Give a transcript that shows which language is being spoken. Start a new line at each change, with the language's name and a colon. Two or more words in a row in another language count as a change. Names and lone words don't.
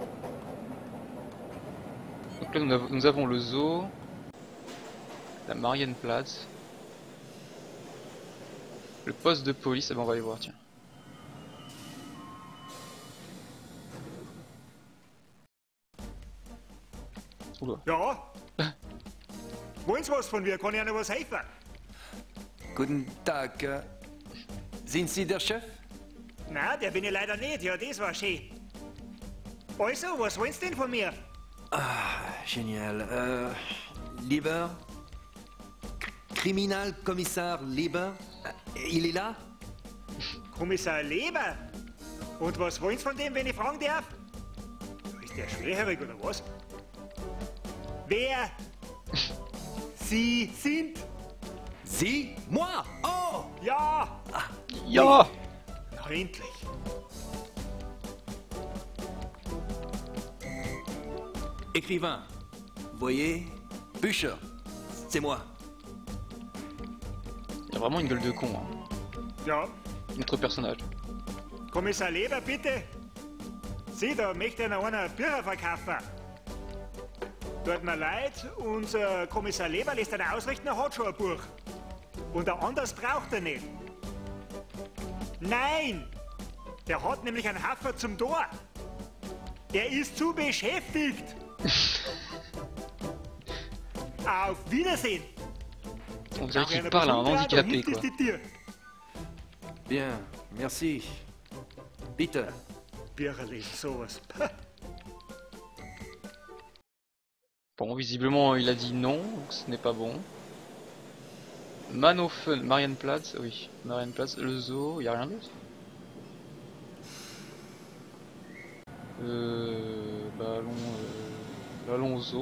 French: Donc là nous avons le zoo, la Marienplatz, le poste de police, ah ben on va aller voir tiens. Oula.
German: Ja? Wollen Sie was von mir? Kann ich Ihnen was helfen? Guten Tag. Sind Sie der Chef? Na, der bin ich leider nicht. Ja, das war schön. Also, was wollen Sie denn von mir?
French: Génial. Lieber?
German: Kriminalkommissar Lieber?
French: Il est là?
German: Kommissar Leber? Und was wollen Sie von dem, wenn ich fragen darf? Ist der schwerhörig oder was? Wer Sie sind? Sie? Moi? Oh! Ja! Ja! Na, endlich.
French: Écrivain. Voyez? Bücher. C'est moi. Il a vraiment une gueule de con, hein.
German: Ja,
French: Notre personnage.
German: Kommissar Leber, bitte. Sie, da möchte noch einer Bücher verkaufen. Tut mir leid, unser Kommissar Leber lässt einen ausrichten, er hat schon ein Buch. Und ein anderes braucht er nicht. Nein! Der hat nämlich einen Haffer zum Tor. Der ist zu beschäftigt. Auf Wiedersehen.
French: On dirait qu'il parle à un handicapé, quoi. Bien, merci. Peter.
German: Bücher lesen, sowas.
French: Bon, visiblement, il a dit non, donc ce n'est pas bon. Manofen, Marienplatz, oui, Marienplatz, le zoo, il n'y a rien d'autre. Bah allons au zoo.